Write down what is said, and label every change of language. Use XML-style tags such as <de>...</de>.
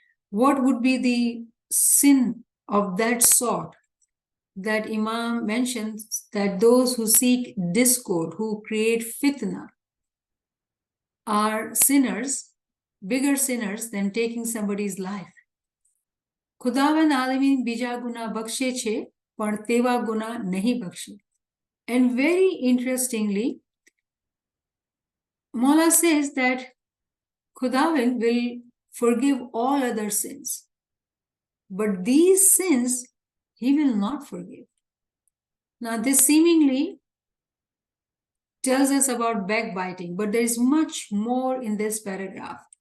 <en>What would be the sin of that sort that Imam mentions that those who seek discord, who create fitna, are sinners, bigger sinners than taking somebody's life.</en> <gu>ખુદાવંદ આલમીન બીજા ગુના બક્ષે છે પણ તેવા ગુના નહીં બક્ષે.</gu> <en>And very interestingly, Maula says that Khudawand will forgive all other sins, but these sins he will not forgive. Now this seemingly tells us about backbiting, but there is much more in this paragraph.</en>